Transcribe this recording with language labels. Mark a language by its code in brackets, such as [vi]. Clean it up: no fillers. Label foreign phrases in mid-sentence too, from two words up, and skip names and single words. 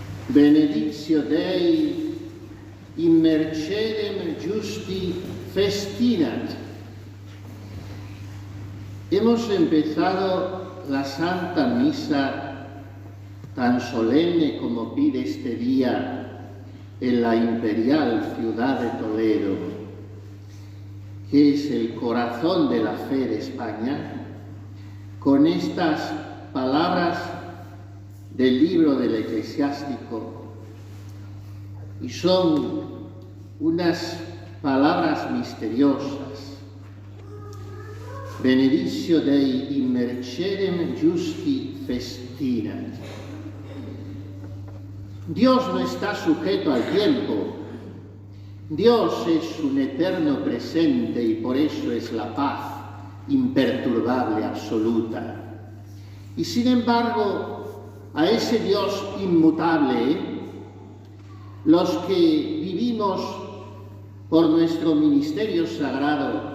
[la] Benedictio Dei in mercedem justi festinat. [es] Hemos empezado la Santa Misa tan solemne como pide este día en la imperial ciudad de Toledo, que es el corazón de la fe de España, con estas palabras del libro del Eclesiástico, y son unas palabras misteriosas. [la] Benedictio Dei in mercedem justi festinat. [es] Dios no está sujeto al tiempo. Dios es un eterno presente y por eso es la paz imperturbable, absoluta. Y sin embargo, a ese Dios inmutable, los que vivimos por nuestro ministerio sagrado,